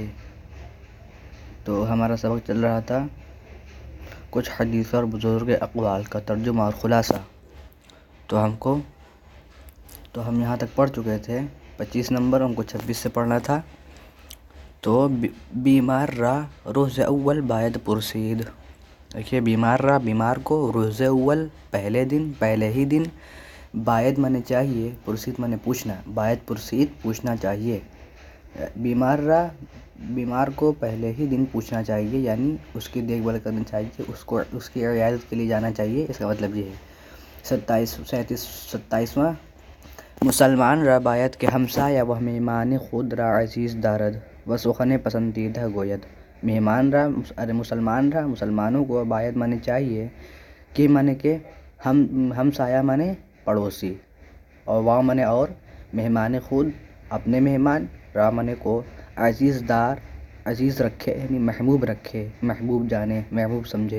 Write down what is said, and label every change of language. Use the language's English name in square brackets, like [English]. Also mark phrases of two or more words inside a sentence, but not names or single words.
[Urdu] تو ہمارا سبق چل رہا تھا کچھ حدیث اور بزرگ اقوال کا ترجمہ اور خلاصہ۔ تو ہم یہاں تک پڑھ چکے تھے 25 نمبر، ہم کو 26 سے پڑھنا تھا۔ [Persian] تو بیمار را روز اول باید پرسید۔ [Urdu] دیکھیے، بیمار کو [Persian] روز اول [Urdu] پہلے ہی دن، باید مانے چاہیے، پرسید مانے پوچھنا، [Persian] باید پرسید [Urdu] پوچھنا چاہیے۔ بیمار کو پہلے ہی دن پوچھنا چاہیے، یعنی اس کی دیکھ بھال کرنی چاہیے، اس کی عیادت کے لیے جانا چاہیے، اس کا مطلب یہ ہے۔ [Persian] 27واں مسلمان را باید کہ ہمسایہ و مہمان خود را عزیز دارد و سخن پسندیدہ گوید۔ [Urdu] مسلمانوں کو باید مانے چاہیے کہ ہمسایہ مانے پڑوسی، اور وا مانے اور، [Persian] مہمان خود [Urdu] اپنے مہمان، را مانے کو، عزیز رکھے، یعنی محبوب رکھے، محبوب جانے، محبوب سمجھے۔